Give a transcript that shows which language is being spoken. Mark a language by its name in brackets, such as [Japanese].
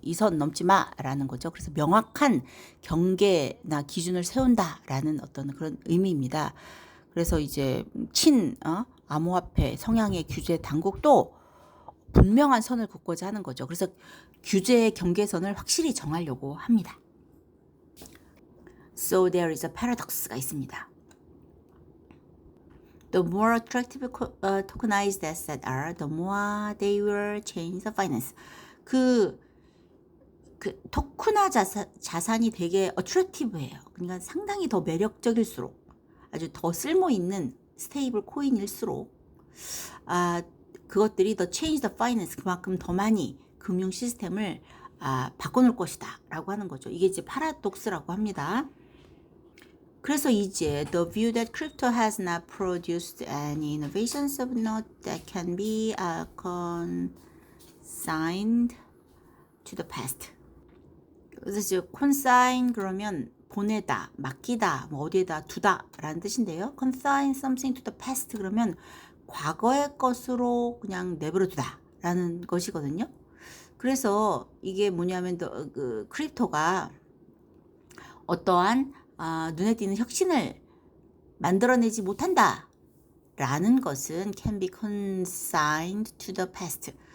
[Korean] 이 선 넘지 마라는 거죠. 그래서 명확한 경계나 기준을 세운다라는 어떤 그런 의미입니다. 그래서 이제 암호화폐 성향의 규제 당국도 분명한 선을 긋고자 하는 거죠. 그래서 규제의 경계선을 확실히 정하려고 합니다. [English] So there is a paradox가 있습니다. The more attractive tokenized assets are, the more they will change the finance. [Korean] 그 토큰화 자산이 되게 attractive해요. 그러니까 상당히 더 매력적일수록 아주 더 쓸모 있는 스테이블 코인일수록 그것들이 더 [English] change the finance [Korean] 그만큼 더 많이 금융 시스템을 바꿔놓을 것이다 라고 하는 거죠. 이게 이제 파라독스라고 합니다. 그래서 이제 [English] the view that crypto has not produced any innovations of note that can be consigned to the past. [Korean] 그래서 이제 consign 그러면 보내다, 맡기다, 뭐 어디에다 두다 라는 뜻인데요. [English] consign something to the past [Korean] 그러면 과거의 것으로 그냥 내버려 두다 라는 것이거든요. 그래서 이게 뭐냐면 그 크립토가 어떠한 눈에 띄는 혁신을 만들어내지 못한다 라는 것은 [English] can be consigned to the past.